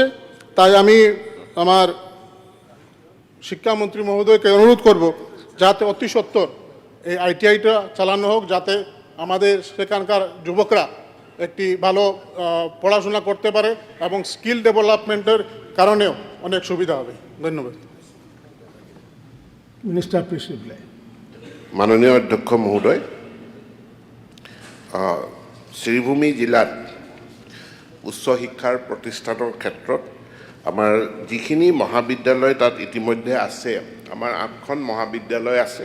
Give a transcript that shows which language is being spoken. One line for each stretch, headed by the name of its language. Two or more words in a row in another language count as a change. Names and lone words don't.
Bangla: তাই আমি আমার শিক্ষামন্ত্রী মহোদয়কে অনুরোধ করব যাতে অতি সত্বর এই আইটিআইটা চালানো হোক, যাতে আমাদের সেখানকার যুবকরা একটি ভালো পড়াশোনা করতে পারে এবং স্কিল ডেভেলপমেন্টের কারণেও অনেক সুবিধা হবে। ধন্যবাদ।
English: Minister please reply.
Assamese: মাননীয় অধ্যক্ষ মহোদয়, শ্রীভূমি জিলাত উচ্চ শিক্ষাৰ প্ৰতিষ্ঠানৰ ক্ষেত্ৰত আমাৰ যিখিনি মহাবিদ্যালয় তাত ইতিমধ্যে আছে, আমাৰ 8খন মহাবিদ্যালয় আছে।